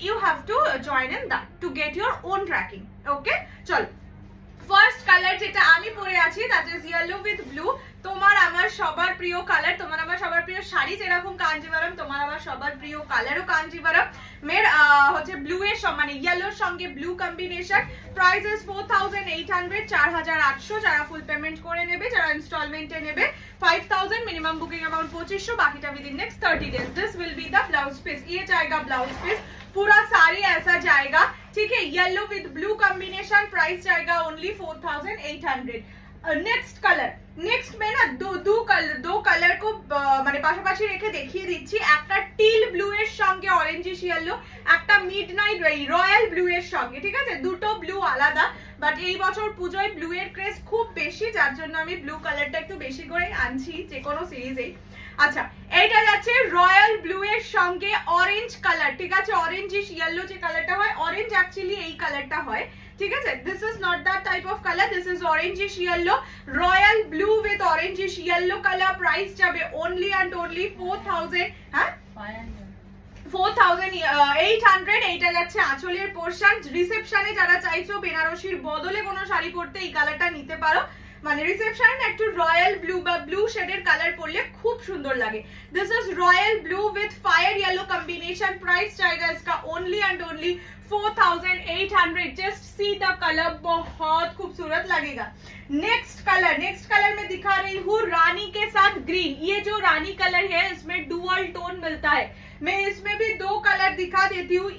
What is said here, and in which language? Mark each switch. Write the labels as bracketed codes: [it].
[en] You have to join in that to get your own tracking. Okay, [bn] চলো [en] first colour [bn] যেটা আমি পরে আছি [en] That is yellow with blue. [bn] তোমার আমার সবার প্রিয় কালার, তোমার আমার সবার প্রিয় শাড়ি যেরকম কাঞ্জিভারাম, তোমার আমার সবার প্রিয় কালারও কাঞ্জিভারাম। মের হচ্ছে ব্লু এর মানে ইয়েলোর সঙ্গে ব্লু কম্বিনেশন। [en] Price is 4800, 4800। [bn] যারা ফুল পেমেন্ট করে নেবে, যারা ইনস্টলমেন্টে নেবে 5000, [en] minimum booking amount [bn] 2500, बाकीটা [en] Within next 30 days. This will be the blouse piece, [hi] ये जाएगा ब्लाउज पीस, पूरा साड़ी ऐसा जाएगा, ठीक है? [en] Yellow with blue combination, price जाएगा only 4800। [hi] नेक्स्ट कलर, नेक्स्ट में ना दो कलर को [bn] মানে পাশাপাশি রেখে দেখিয়ে দিচ্ছি। একটা টিল ব্লু এর সঙ্গে অরেঞ্জিশ ইয়েলো, একটা মিডনাইট রয়্যাল ব্লু এর সঙ্গে, ঠিক আছে? দুটো ব্লু আলাদা, বাট এই বছর পুজোয় ব্লু এর ক্রেজ খুব বেশি, যার জন্য আমি ব্লু কালারটা একটু বেশি করে আনছি যে কোনো সিরিজেই। আচ্ছা, এইটা যাচ্ছে রয়্যাল ব্লু এর সঙ্গে অরেঞ্জ কালার, ঠিক আছে? অরেঞ্জিশ ইয়েলো যে কালারটা হয়, অরেঞ্জ অ্যাকচুয়ালি এই কালারটা হয়, ঠিক আছে? [en] This is not that type of colour, this is orangish yellow, royal blue with orangish yellow colour. [bn] Price যাবে অনলি অ্যান্ড অনলি 4000, হ্যাঁ 4800। এইটা যাচ্ছে আঁচলের পোর্শন। রিসেপশনে যারা চাইছো বেনারসির বদলে কোনো শাড়ি পরতে এই কালারটা নিতে পারো, মানে রিসেপশনে একটু রয়্যাল ব্লু বা ব্লু শেডের কালার পরলে খুব সুন্দর লাগে। [en] This is royal blue with fire yellow combination. Price जाएगा इसका only and only 4800। Just see the colour, [hi] बहुत खूबसूरत लगेगा। नेक्स्ट कलर में दिखा रही हूँ रानी के साथ ग्रीन। ये जो रानी कलर है इसमें डुअल टोन मिलता है, मैं इसमें भी दो कलर दिखा देती हूँ।